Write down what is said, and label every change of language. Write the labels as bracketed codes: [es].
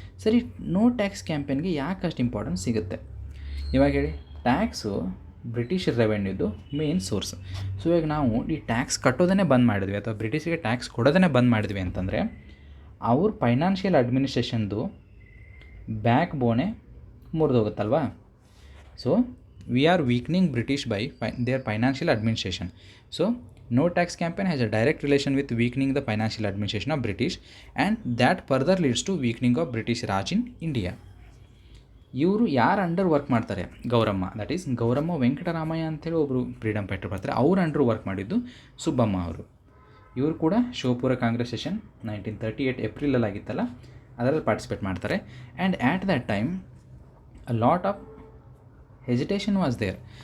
[kn] ಸರಿ, no tax ಕ್ಯಾಂಪೇನ್ಗೆ ಯಾಕೆ ಅಷ್ಟು ಇಂಪಾರ್ಟೆನ್ಸ್ ಸಿಗುತ್ತೆ? ಇವಾಗ ಹೇಳಿ, tax British ರೆವೆನ್ಯೂದು main source. So ಇವಾಗ ನಾವು ಈ ಟ್ಯಾಕ್ಸ್ ಕಟ್ಟೋದನ್ನೇ ಬಂದ್ ಮಾಡಿದ್ವಿ ಅಥವಾ ಬ್ರಿಟಿಷಿಗೆ ಟ್ಯಾಕ್ಸ್ ಕೊಡೋದನ್ನೇ ಬಂದ್ ಮಾಡಿದ್ವಿ ಅಂತಂದರೆ ಅವ್ರ financial ಅಡ್ಮಿನಿಸ್ಟ್ರೇಷನ್ದು back ಬೋನೇ ಮುರಿದೋಗುತ್ತಲ್ವಾ. So [en] we are weakening British by their financial administration. So no tax campaign has a direct relation with weakening the financial administration of British, and that further leads to weakening of British Raj in India. [kn] ಇವರು ಯಾರು under work ಮಾಡ್ತಾರೆ, Gowramma, that is Gowramma Venkataramaiah ಅಂತೇಳಿ ಒಬ್ಬರು freedom fighter ಬರ್ತಾರೆ, ಅವ್ರ under work ಮಾಡಿದ್ದು ಸುಬ್ಬಮ್ಮ ಅವರು. ಇವರು ಕೂಡ ಶಿವಪುರ ಕಾಂಗ್ರೆಸ್ ಸೆಷನ್ 1938 ಏಪ್ರಿಲಲ್ಲಿ ಆಗಿತ್ತಲ್ಲ, ಅದರಲ್ಲಿ ಪಾರ್ಟಿಸಿಪೇಟ್ ಮಾಡ್ತಾರೆ. [en] And at that time a lot of hesitation was there.